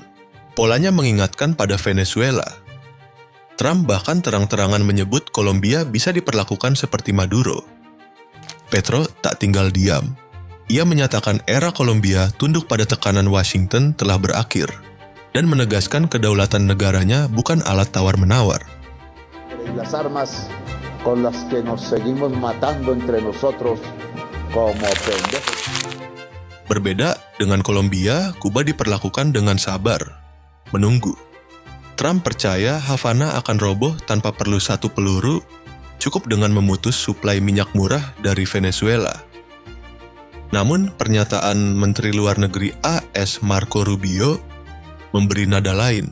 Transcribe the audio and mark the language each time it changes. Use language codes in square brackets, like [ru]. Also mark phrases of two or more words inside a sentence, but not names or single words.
[id] Polanya mengingatkan pada Venezuela. Trump bahkan terang-terangan menyebut Kolombia bisa diperlakukan seperti Maduro. Petro tak tinggal diam. Ia menyatakan era Kolombia tunduk pada tekanan Washington telah berakhir dan menegaskan kedaulatan negaranya bukan alat tawar-menawar. [es] Las armas con las que nos seguimos matando entre nosotros como pendejos. [id] Berbeda dengan Kolombia, Kuba diperlakukan dengan sabar, menunggu. Trump percaya Havana akan roboh tanpa perlu satu peluru, cukup dengan memutus suplai minyak murah dari Venezuela. Namun, pernyataan Menteri Luar Negeri AS Marco Rubio memberi nada lain.